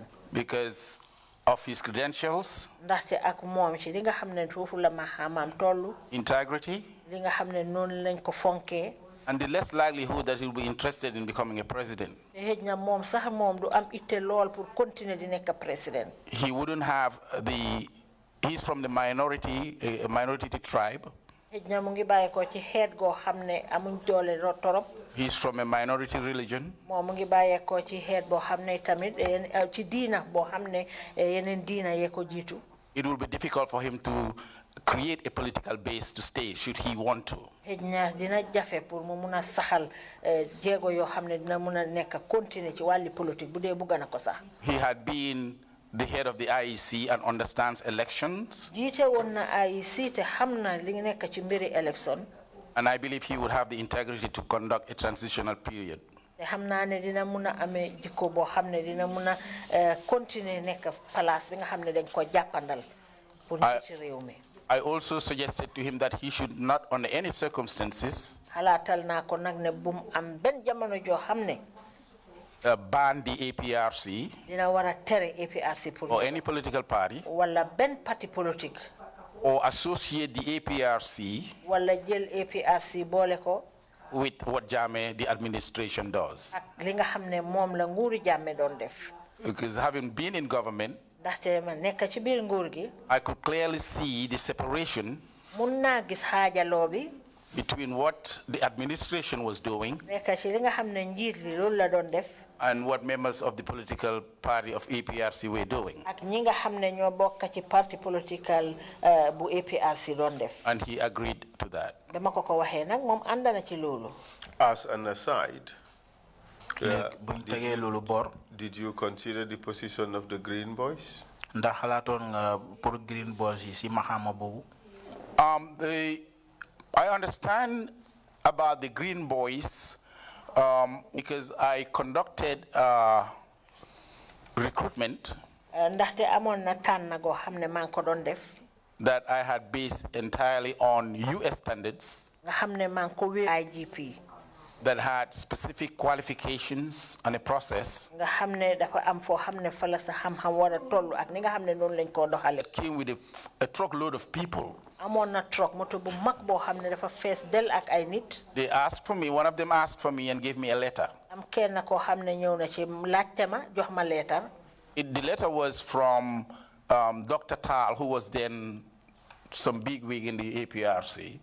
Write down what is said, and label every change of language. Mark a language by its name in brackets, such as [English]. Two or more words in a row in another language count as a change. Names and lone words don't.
[English] Because of his credentials, [Wolof] ndaxte ak moom ci li nga xam ne foofu la ma xamaam tollu. [English] integrity, [Wolof] li nga xam ne noonu lañ ko fonkee. [English] and the less likelihood that he will be interested in becoming a president. [Wolof] xëj na moom sax moom du am itte lool [French] pour continuer [Wolof] di nekk président. [English] He wouldn't have he's from the minority, a minority tribe. [Wolof] xëj na mu ngi bàyyi ko ci xeet goo xam ne amuñ doole torop. [English] He's from a minority religion. [Wolof] moom mu ngi bàyyi ko ci xeet boo xam ne tamit ci diina boo xam ne yeneen diina yee ko jiitu. [English] It will be difficult for him to create a political base to stay should he want to. [Wolof] xëj na dina jafe pour mu mun a saxal jéego yoo xam ne dina mun a nekk continuer ci wàlli politique bu dee bugg na ko sax. [English] He had been the head of the IEC and understands elections. [Wolof] jiite woon na IEC te xam na li nekk ci mbiri election. [English] And I believe he would have the integrity to conduct a transitional period. [Wolof] te xam naa ne dina mun a amee jikko boo xam ne dina mun a continuer nekk place bi nga xam ne dañ ko jàppandal pour ñu ci réew mi. [English] I also suggested to him that he should not, under any circumstances, [Wolof] xalaatal naa ko nag ne bu mu am benn jamono joo xam ne [English] ban the APRC [Wolof] dina war a tere APRC [English] or any political party, [Wolof] wala benn [French] parti politique [English] or associate the APRC [Wolof] wala jël APRC boole ko [English] with what Jammeh, the administration, does. [Wolof] ak li nga xam ne moom la nguuri Jammeh doon def. [English] Because having been in government, [Wolof] ndaxte ma nekk ci biir nguur gi [English] I could clearly see the separation [Wolof] mun naa gis xaajaloo bi [English] between what the administration was doing [Wolof] nekk ci li nga xam ne njiit li loolu la doon def [English] and what members of the political party of APRC were doing. [Wolof] ak ñi nga xam ne ñoo bokk ci parti political bu APRC doon def. [English] And he agreed to that. [Wolof] dama ko ko waxee nag moom ànd na ci loolu. [English] As an aside, [Wolof] buñ tegee loolu bor. [English] did you consider the position of the Green Boys? [Wolof] ndax xalaatoon nga pour Green Boys yi si maxama boobu. [English] I understand about the Green Boys because I conducted recruitment [Wolof] ndaxte amoon na tànn goo xam ne maa ngi ko doon def. [English] that I had based entirely on US standards. [Wolof] nga xam ne maa ngi ko wéer IGP. [English] that had specific qualifications and a process. [Wolof] nga xam ne dafa am foo xam ne fa la sa xam-xam war a toll ak ni nga xam ne noonu lañ koo doxale. [English] Came with a truckload of people. [Wolof] amoon na truck moto bu mag boo xam ne dafa fees del ak ay nit. [English] They asked for me, one of them asked for me and gave me a letter. [Wolof] am kenn koo xam ne ñëw na ci laajte ma jox ma leetar. [English] The letter was from Dr. Tal, who was then some big wig in the APRC.